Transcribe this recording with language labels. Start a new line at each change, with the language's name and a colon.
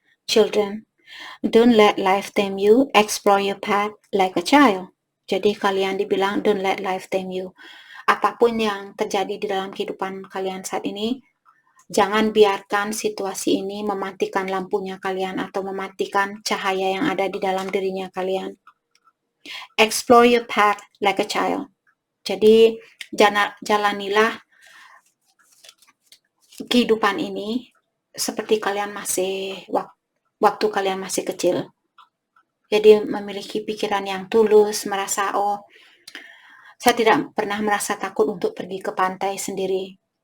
English: Children, don't let life tame you, explore your path like a child.
Indonesian: Jadi kalian dibilang
English: don't let life tame you.
Indonesian: Apapun yang terjadi di dalam kehidupan kalian saat ini, jangan biarkan situasi ini mematikan lampunya kalian atau mematikan cahaya yang ada di dalam dirinya kalian.
English: Explore your path like a child.
Indonesian: Jadi jalanilah kehidupan ini seperti kalian masih waktu kalian masih kecil. Jadi memiliki pikiran yang tulus, merasa saya tidak pernah merasa takut untuk pergi ke pantai sendiri.